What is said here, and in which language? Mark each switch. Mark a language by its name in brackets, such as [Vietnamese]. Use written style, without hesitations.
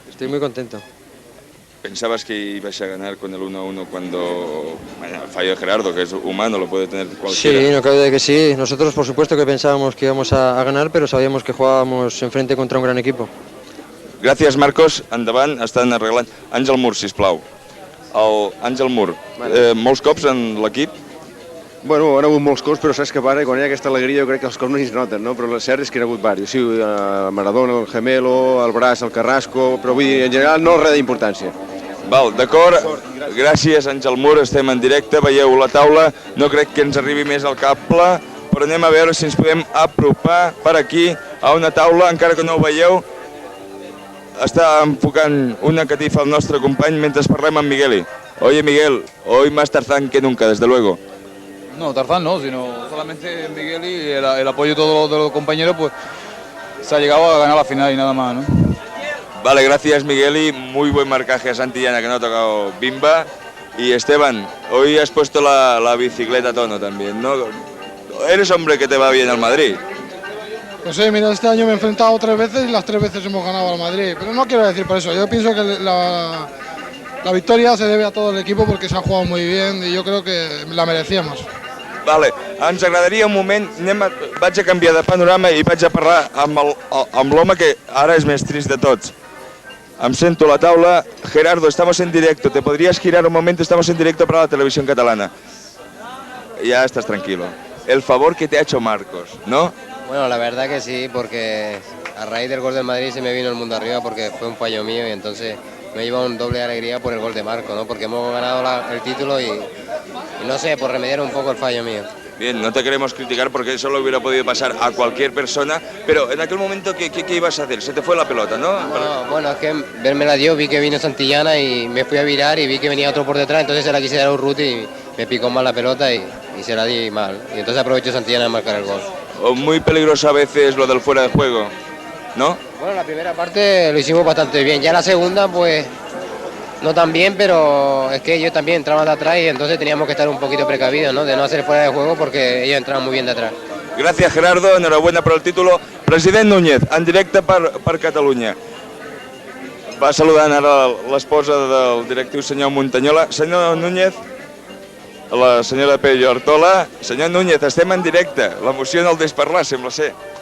[Spanish] Estoy muy contento. ¿Pensabas que ibas a ganar con el 1-1 cuando el fallo de Gerardo, que es humano, lo puede tener cualquiera? Sí, no cabe duda de que sí. Nosotros, por supuesto, que pensábamos que íbamos a ganar, pero sabíamos que jugábamos enfrente contra un gran equipo. [Catalan] Gràcies, Marcos. Endavant, estan arreglant. Àngel Mur, sisplau. Àngel Mur, molts cops en l'equip? Bueno, han hagut molts cops, però saps què passa? Quan hi ha aquesta alegria jo crec que els cops no es noten, no? Però el cert és que hi ha hagut diversos. Sí, el Maradona, el Gemelo, el Braç, el Carrasco, però vull dir, en general no res d'importància. Val, d'acord. Gràcies, Àngel Mur, estem en directe, veieu la taula. No crec que ens arribi més al cable, però anem a veure si ens podem apropar per aquí a una taula, encara que no ho veieu. Està enfocant una catifa al nostre company mentre parlem amb Migueli. [Spanish] Oye, Miguel, hoy más Tarzán que nunca, desde luego. No, Tarzán no, sino solamente Miguel y el apoyo de todos los compañeros, pues se ha llegado a ganar la final y nada más, ¿no? Vale, gracias Migueli, muy buen marcaje a Santillana, que no ha tocado Bimba. Y Esteban, hoy has puesto la bicicleta a tono también, ¿no? Eres hombre que te va bien al Madrid. Pues sí, mira, este año me he enfrentado 3 veces y las 3 veces hemos ganado al Madrid, pero no quiero decir por eso, yo pienso que la victoria se debe a todo el equipo porque se ha jugado muy bien y yo creo que la merecíamos. [Catalan] Vale, ens agradaria un moment, vaig a canviar de panorama i vaig a parlar amb l'home que ara és més trist de tots. Em sento a la taula. [Spanish] Gerardo, estamos en directo, te podrías girar un momento, estamos en directo para la televisión catalana. Ya estás tranquilo. El favor que te ha hecho Marcos, ¿no? Bueno, la verdad que sí, porque a raíz del gol del Madrid se me vino el mundo arriba porque fue un fallo mío y entonces me lleva un doble de alegría por el gol de Marco, ¿no? Porque hemos ganado el título y no sé, por remediar un poco el fallo mío. Bien, no te queremos criticar porque eso lo hubiera podido pasar a cualquier persona, pero en aquel momento, ¿qué ibas a hacer? Se te fue la pelota, ¿no? No, bueno, es que verme la dio, vi que vino Santillana y me fui a virar y vi que venía otro por detrás, entonces se la quise dar a Urruti y me picó mal la pelota y se la di mal. Y entonces aprovecho Santillana a marcar el gol. Muy peligroso a veces lo del fuera de juego, ¿no? Bueno, la primera parte lo hicimos bastante bien, ya la segunda pues no tan bien, pero es que ellos también entraban de atrás y entonces teníamos que estar un poquito precavidos, ¿no? De no hacer fuera de juego porque ellos entraban muy bien de atrás. [Catalan] Gràcies, Gerardo, enhorabuena per el títol. President Núñez, en directe per Catalunya. Va saludant ara l'esposa del directiu senyor Montanyola. Senyor Núñez, la senyora Pello Artola. Senyor Núñez, estem en directe. L'emoció no el deix parlar, sembla ser.